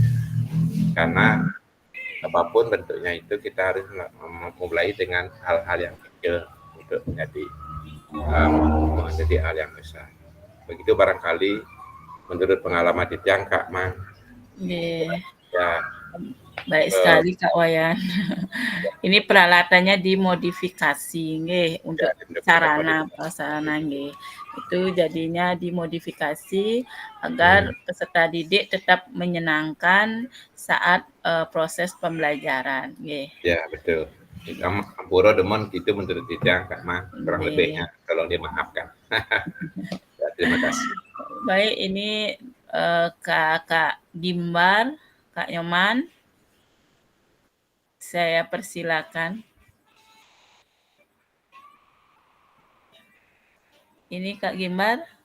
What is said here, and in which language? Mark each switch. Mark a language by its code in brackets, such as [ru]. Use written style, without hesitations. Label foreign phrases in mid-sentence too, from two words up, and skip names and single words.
[id] Karena apapun bentuknya itu kita harus memulai dengan hal-hal yang kecil untuk menjadi hal yang besar. Begitu barangkali menurut pengalaman Titiang Kak Man. Nggih. Ya, Baik sekali Kak Wayan. Ini peralatannya dimodifikasi nggih untuk sarana prasarana nggih. Itu jadinya dimodifikasi agar peserta didik tetap menyenangkan saat proses pembelajaran nggih. Ya, betul. Ampura demen gitu menurut Titiang Kak Man, kurang lebihnya tolong dimaafkan. Ya, terima kasih. Baik, ini Kak Gimbar, Kak Nyoman. Saya persilakan. Ini Kak Gimbar.